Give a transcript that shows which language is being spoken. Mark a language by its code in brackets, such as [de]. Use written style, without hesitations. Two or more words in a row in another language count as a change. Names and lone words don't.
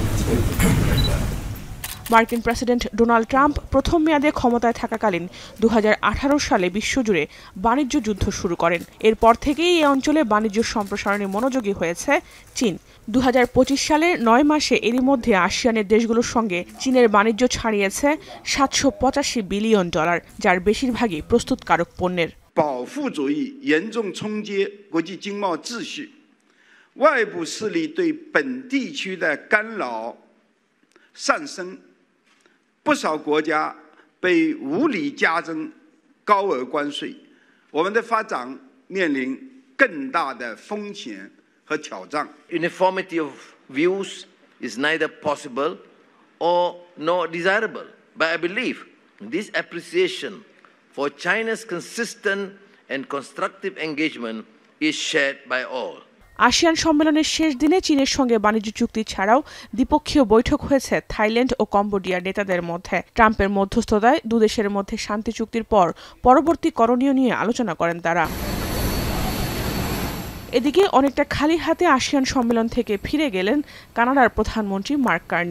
[bn] মার্কিন প্রেসিডেন্ট ডোনাল্ড ট্রাম্প প্রথম মেয়াদে ক্ষমতায় থাকাকালীন 2018 সালে বিশ্বজুড়ে বাণিজ্য যুদ্ধ শুরু করেন। এরপর থেকেই এই অঞ্চলে বাণিজ্য সম্প্রসারণে মনোযোগী হয়েছে চীন। 2025 সালের 9 মাসে এরই মধ্যে আসিয়ানের দেশগুলোর সঙ্গে চীনের বাণিজ্য ছাড়িয়েছে $785 বিলিয়ন, যার বেশিরভাগই প্রস্তুতকারক পণ্যের। [zh] 保护主义严重冲击国际经贸秩序，外部势力对本地区的干扰上升。不少国家被无理加征高额关税，我们的发展面临更大的风险和挑战。 [en] Uniformity of views is neither possible or nor desirable, but I believe this appreciation for China's consistent and constructive engagement is shared by all. [bn] আসিয়ান সম্মেলনের শেষ দিনে চীনের সঙ্গে বাণিজ্য চুক্তি ছাড়াও দ্বিপক্ষীয় বৈঠক হয়েছে থাইল্যান্ড ও কম্বোডিয়ার নেতাদের মধ্যে। ট্রাম্পের মধ্যস্থতায় দুদেশের মধ্যে শান্তি চুক্তির পর পরবর্তী করণীয় নিয়ে আলোচনা করেন তারা। এদিকে অনেকটা খালি হাতে আসিয়ান সম্মেলন থেকে ফিরে গেলেন কানাডার প্রধানমন্ত্রী মার্ক কার্নি।